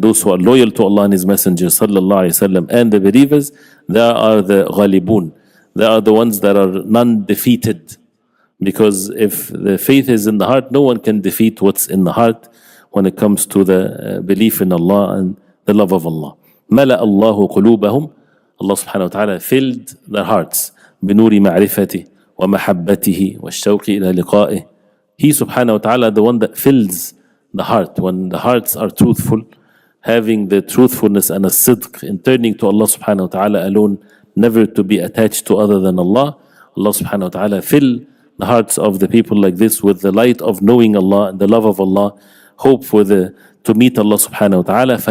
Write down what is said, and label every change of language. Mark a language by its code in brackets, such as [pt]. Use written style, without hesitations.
[en] Those who are loyal to Allah and His Messenger sallallahu alayhi wasallam and the believers, they are the ghalibun. They are the ones that are non-defeated. Because if the faith is in the heart, no one can defeat what's in the heart when it comes to the belief in Allah and the love of Allah. [ar] مَلَأَ اللَّهُ قُلُوبَهُم, [en] Allah subhanahu wa ta'ala filled their hearts [ar] بِنُورِ مَعْرِفَتِهِ وَمَحَبَّتِهِ وَالشَّوْقِ إِلَى لِقَائِهِ. [en] He subhanahu wa ta'ala, the one that fills the heart. When the hearts are truthful, having the truthfulness and a sidq in turning to Allah subhanahu wa ta'ala alone, never to be attached to other than Allah, Allah subhanahu wa ta'ala fill the hearts of the people like this with the light of knowing Allah and the love of Allah, hope for to meet Allah subhanahu wa ta'ala.